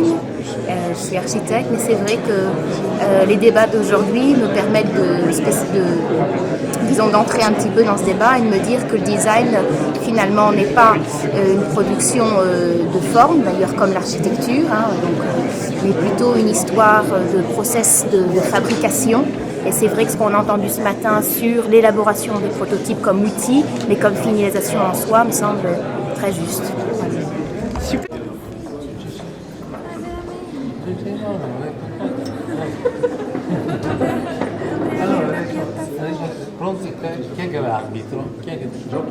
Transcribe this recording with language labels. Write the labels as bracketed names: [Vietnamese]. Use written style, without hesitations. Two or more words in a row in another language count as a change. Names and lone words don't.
[French] Je suis architecte, mais c'est vrai que les débats d'aujourd'hui me permettent d'entrer un petit peu dans ce débat et de me dire que le design finalement n'est pas une production de forme, d'ailleurs comme l'architecture, mais plutôt une histoire de process de fabrication. Et c'est vrai que ce qu'on a entendu ce matin sur l'élaboration des prototypes comme outil, mais comme finalisation en soi, me semble très juste. Super. [Italian] Pronto? Chi è che è l'arbitro? Chi è che giochi?